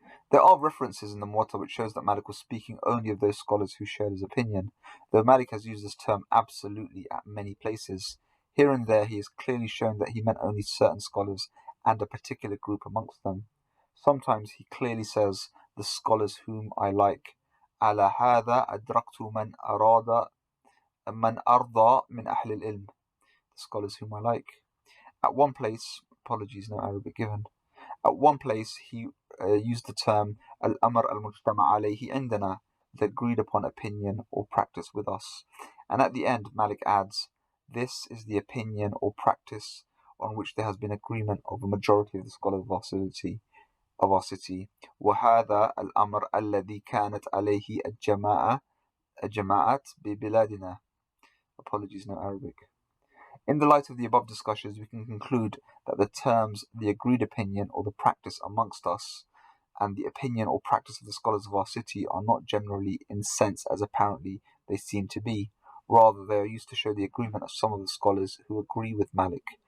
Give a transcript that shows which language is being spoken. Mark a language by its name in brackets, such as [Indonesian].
[English] There are references in the Muwatta which shows that Malik was speaking only of those scholars who shared his opinion, though Malik has used this term absolutely at many places. Here and there he has clearly shown that he meant only certain scholars and a particular group amongst them. Sometimes he clearly says, the scholars whom I like. [Arabic] على هذا أدركت من أرضى من أهل العلم. [English] The scholars whom I like. At one place, apologies, no Arabic given. At one place he use the term [Arabic] al-amr al-mujtama alayhi indana, [English] the agreed upon opinion or practice with us. And at the end, Malik adds, this is the opinion or practice on which there has been agreement of a majority of the scholars of our city. [Arabic] وهذا الأمر الذي كانت عليه الجماعة ببلادنا. [English] Apologies, no Arabic. In the light of the above discussions, we can conclude that the terms the agreed opinion or the practice amongst us and the opinion or practice of the scholars of our city are not generally in sense as apparently they seem to be. Rather, they are used to show the agreement of some of the scholars who agree with Malik.